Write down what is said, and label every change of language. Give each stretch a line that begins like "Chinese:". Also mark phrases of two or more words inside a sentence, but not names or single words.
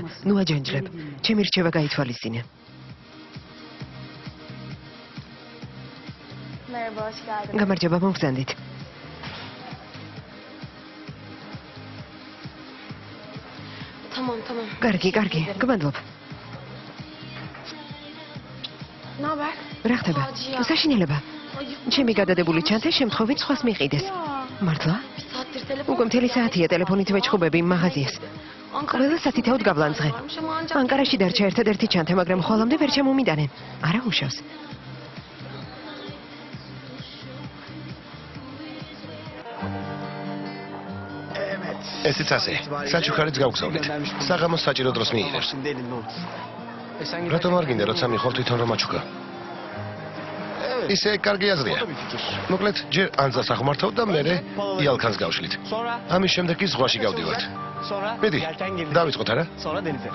Georgian: ნუ აჯანჯლებ. ჩემი რჩევა გაითვალისწინე.
Turkish: Merhaba, hoş geldin.
Georgian: გამარჯობა, მომგზავნით.
Turkish: Tamam.
Georgian: კარგი, გმადლობ.
Turkish: Ne haber?
Georgian: რა ხდება? საშინელება. ჩემი გადადებული ჩანთე შემთხვევით სხვას მიყიდეს. მართლა? Bir saattir telefon. უკვე მთელი საათია ტელეფონით ვეჭხუბები იმ მაღაზიას. ყველა სათითაოდ გავლანძღე. ანკარაში დარჩა ერთადერთი ჩანთე, მაგრამ ხოლამდე ვერ ჩამომიტანენ. არა უშავს. ესეც ასე. საჩუქარიც გავგზავნით. საღამოს საჭირო დროს მიიღებს.
Turkish: Şimdi elinde olsun. Sen
Georgian: რატომ არ გინდა როცა მიხვალ თვითონ რომ აჩუქა? ისე კარგი აზრია.
Turkish: O da bir fikir.
Georgian: მოკლედ, ჯერ ანძას აღმართავ და მერე იალქანს გავშლით.
Turkish: Sonra
Georgian: ამის შემდეგ კი ზღვაში გავდივართ.
Turkish: Sonra
Georgian: მიდი,
Turkish: yelken gelecek.
Georgian: დავიწყოთ არა?
Turkish: Sonra denize.